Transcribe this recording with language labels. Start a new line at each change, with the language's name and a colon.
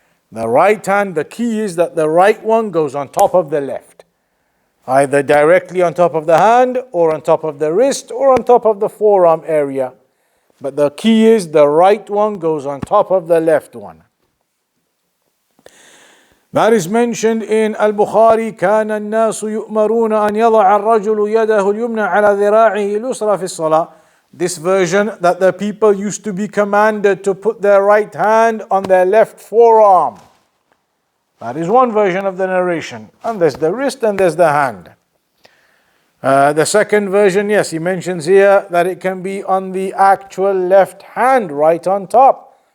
English: The right hand, the key is that the right one goes on top of the left. Either directly on top of the hand, or on top of the wrist, or on top of the forearm area. But the key is the right one goes on top of the left one. That is mentioned in Al-Bukhari.
Arabic: كان الناس يؤمرون أن يضع الرجل يده اليمنى على ذراعه اليسرى في الصلاة.
English: This version, that the people used to be commanded to put their right hand on their left forearm. That is one version of the narration. And there's the wrist and there's the hand. The second version, yes, he mentions here that it can be on the actual left hand, right on top.